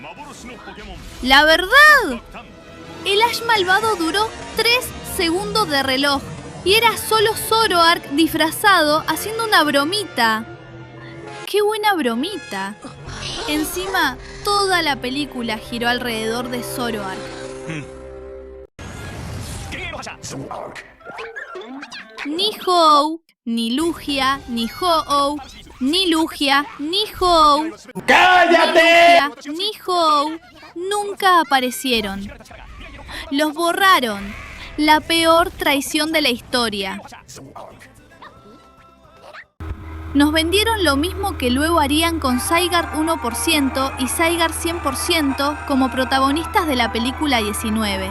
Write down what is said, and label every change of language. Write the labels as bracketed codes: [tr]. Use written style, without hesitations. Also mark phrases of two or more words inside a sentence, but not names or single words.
[es] ¡La verdad! El Ash malvado duró 3 segundos de reloj y era solo Zoroark disfrazado haciendo una bromita. ¡Qué buena bromita! Encima, toda la película giró alrededor de Zoroark. Ni Hou, ni Lugia, ni Ho-Oh, ni Lugia, ni Hou. ¡Cállate! Ni Lugia, ni Hou nunca aparecieron. Los borraron. La peor traición de la historia. Nos vendieron lo mismo que luego harían con Zygarde 1% y Zygarde 100% como protagonistas de la película 19.